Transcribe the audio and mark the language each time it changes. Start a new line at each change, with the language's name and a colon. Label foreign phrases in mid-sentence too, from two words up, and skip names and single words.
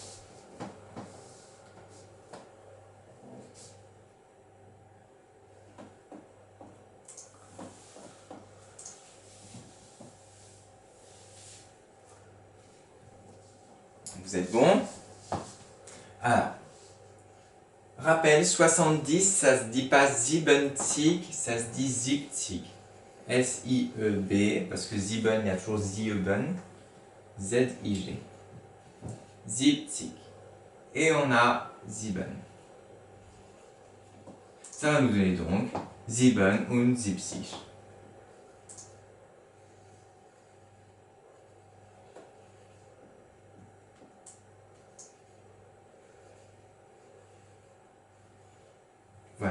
French: Vous êtes bon? Alors, rappel, 70, ça se dit pas 70, ça se dit 70. S-I-E-B, parce que Sieben, il y a toujours Sieben. Z-I-G. 70. Et on a Sieben. Ça va nous donner donc
German: Sieben und 70.
French: Voilà.